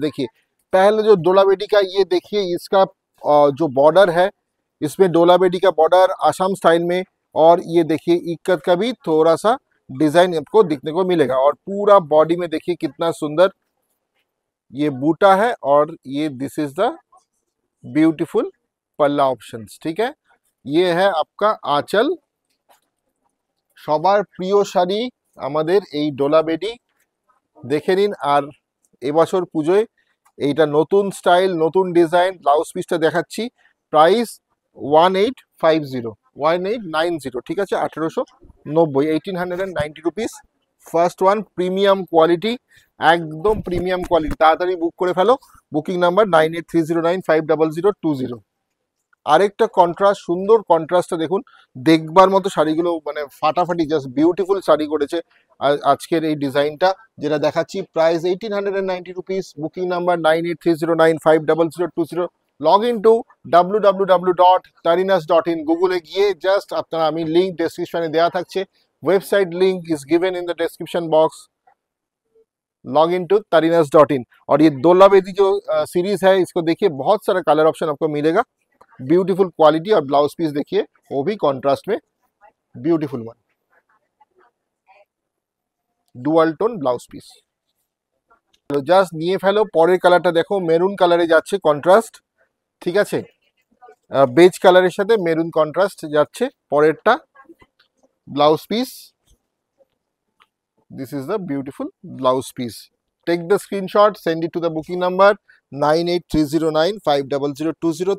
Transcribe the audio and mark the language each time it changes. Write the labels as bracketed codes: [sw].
[hi] देखिए पहले जो डोला बेदी का, ये देखिए इसका जो बॉर्डर है, इसमें डोला बेदी का बॉर्डर आसाम स्टाइल में, और ये देखिए इक्कत का भी थोड़ा सा डिजाइन आपको दिखने को मिलेगा। और पूरा बॉडी में देखिए कितना सुंदर ये बूटा है, और ये [en] This is the beautiful palla options. [hi] ठीक है, ये है आपका आंचल। [bn] সবার প্রিয় শাড়ি আমাদের এই ডোলা বেডি, দেখে নিন। আর এবছর পুজোয় এইটা নতুন স্টাইল, নতুন ডিজাইন। ব্লাউজ পিসটা দেখাচ্ছি, প্রাইস 1890, ঠিক আছে, 1890, 1890 rupees. First one, premium quality, একদম প্রিমিয়াম কোয়ালিটি। তাড়াতাড়ি বুক করে ফেলো, বুকিং নাম্বার 9830950020। আরেকটা কন্ট্রাস্ট, সুন্দর কন্ট্রাস্টটা দেখুন, দেখবার মতো শাড়িগুলো, মানে ফাটাফাটি, জাস্ট বিউটিফুল শাড়ি করেছে আজকের এই ডিজাইনটা যেটা দেখাচ্ছি। Price 1890 rupees, booking number 9830950020। Log in two www.tarinas.in। গুগলে গিয়ে জাস্ট আপনারা, আমি লিঙ্ক ডেসক্রিপশনে দেওয়া থাকছে, [en] Website link is given in the description box. Log in to [hi] tarinas.in। और ये डोला बेदी जो सीरीज है, इसको देखिए बहुत सारा कलर ऑप्शन आपको मिलेगा, ब्यूटीफुल क्वालिटी। और ब्लाउज पीस देखिए, वो भी कॉन्ट्रास्ट में beautiful one, dual tone blouse piece. [bn] तो জাস্ট নিয়ে ফেলো। পরের কালারটা দেখো, মেরুন কালারে যাচ্ছে কন্ট্রাস্ট, ঠিক আছে, বেজ কালারের সাথে মেরুন কন্ট্রাস্ট যাচ্ছে। পরেরটা blouse piece, [en] this is the beautiful blouse piece. Take the screenshot, send it to the booking number 9830950020।